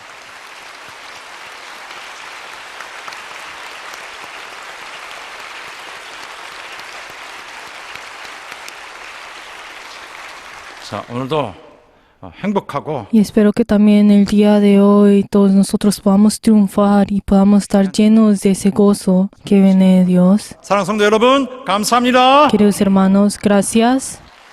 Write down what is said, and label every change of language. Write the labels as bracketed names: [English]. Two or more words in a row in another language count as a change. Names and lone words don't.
[Korean] 자, 오늘도 행복하고 [Spanish] Y espero que también el día de hoy todos nosotros podamos triunfar y podamos estar llenos de ese gozo que viene de Dios. [Korean] 사랑 성도 여러분, 감사합니다. [Spanish] Queridos hermanos, gracias.